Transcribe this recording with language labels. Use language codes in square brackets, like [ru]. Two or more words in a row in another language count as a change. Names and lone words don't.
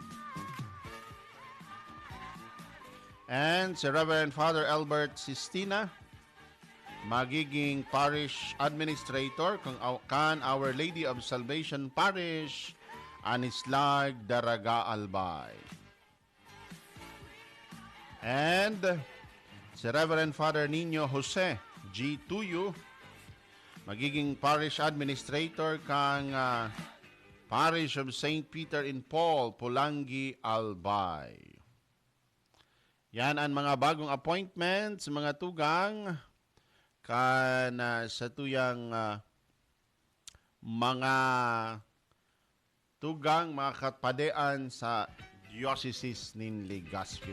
[bik] And si Reverend Father Albert Sistina magiging parish administrator kan Our Lady of Salvation Parish, Anislag, Daraga, Albay. And si Reverend Father Nino Jose G. Tuyo magiging parish administrator kang Parish of St. Peter in Paul, Pulangi, Albay. Yan ang mga bagong appointments, mga tugang sa tuyang mga tugang, mga katpadean sa Diocese nin Legazpi.